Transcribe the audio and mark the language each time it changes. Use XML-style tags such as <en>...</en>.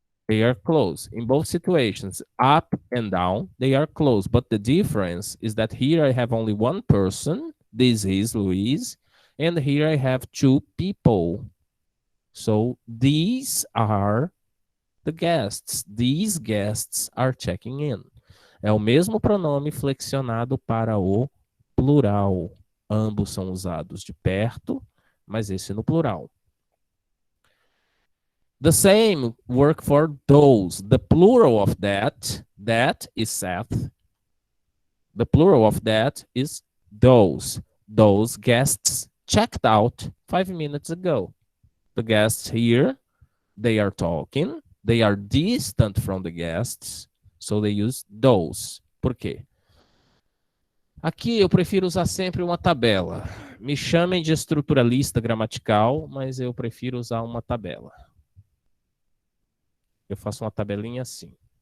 <en>They are close in both situations, up and down, they are close. But the difference is that here I have only one person, this is Luis, and here I have two people. So these are the guests. These guests are checking in.</en> <pt>É o mesmo pronome flexionado para o plural. Ambos são usados de perto, mas esse no plural.</pt> <en>The same work for those. The plural of that is Seth. The plural of that is those. Those guests checked out 5 minutes ago. The guests here, they are talking. They are distant from the guests. So they use those.</en> <pt>Por quê? Aqui eu prefiro usar sempre uma tabela. Me chamem de estruturalista gramatical, mas eu prefiro usar uma tabela. Eu faço uma tabelinha assim.</pt>